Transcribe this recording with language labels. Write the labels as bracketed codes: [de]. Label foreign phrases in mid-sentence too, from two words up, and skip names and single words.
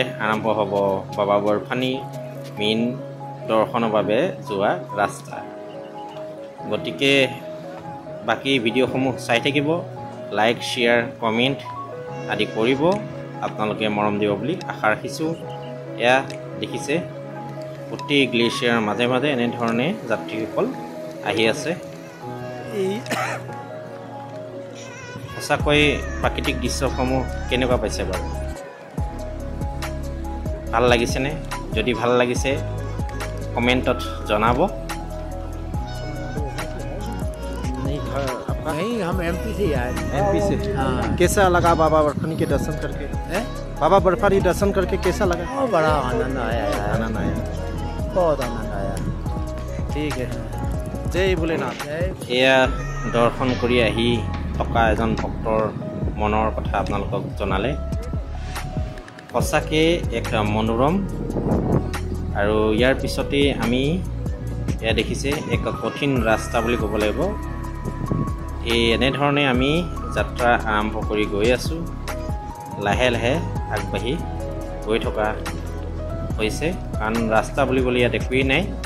[as] আৰম্ভ হ'ব বাবা বৰফানী মেইন দৰ্শনৰ বাবে যোৱা ৰাস্তা গতিকে বাকী ভিডিঅ'সমূহ চাই থাকিব [en] like share comment [as] আদি কৰিব আপোনালোকে মৰম দিব বুলি আশা ৰাখিছোঁ এয়া দেখিছে গোটেই গ্লেচিয়াৰৰ মাজে মাজে এনেধৰণে যাত্ৰীসকল আহি আছে এই সঁচাকৈ প্ৰাকৃতিক দৃশ্যসমূহ কেনেকুৱা পাইছে বাৰু ভাল লাগিছেনে যদি ভাল লাগিছে কমেণ্টত জনাব [hi] नहीं हम एमपी से आए एमपी से कैसा लगा बाबा बर्फानी के दर्शन करके बाबा बर्फानी दर्शन करके कैसा लगा बड़ा आनंद आया बहुत आनंद आया ठीक है जय भोलेनाथ [as] এয়া দৰ্শন কৰি আহি থকা এজন ভক্তৰ মনৰ কথা আপোনালোকক জনালে সঁচাকৈ এক মনোৰম আৰু ইয়াৰ পিছতে আমি এয়া দেখিছে এক কঠিন ৰাস্তা বুলি ক'ব লাগিব এই এনেধৰণে আমি যাত্ৰা আৰম্ভ কৰি গৈ আছোঁ লাহে লাহে আগবাঢ়ি গৈ থকা হৈছে কাৰণ ৰাস্তা বুলিবলৈ ইয়াত একোৱেই নাই